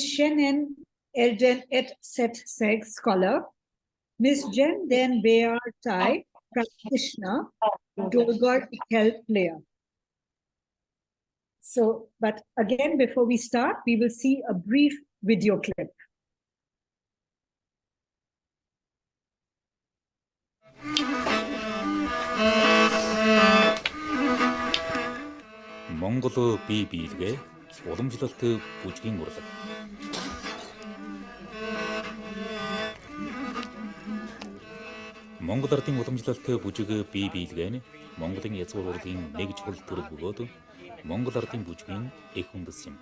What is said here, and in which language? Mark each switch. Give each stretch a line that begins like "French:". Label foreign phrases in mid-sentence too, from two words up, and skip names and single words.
English: Shenen Erden Et Set Seg, scholar. Ms. Jen Den Bear Tai, practitioner, Dolgor Ikel, player. So, but again, before we start, we will see a brief video clip.
Mongolian: Монгол бие биелгээ уламжлалт бүжгийн урлаг. Монгол ардын уламжлалт бүжиг бие биелгээ нь Монголын язгуур урлагийн нэг чухал төрөл бөгөөд Монгол ардын бүжгийн их үндэс юм.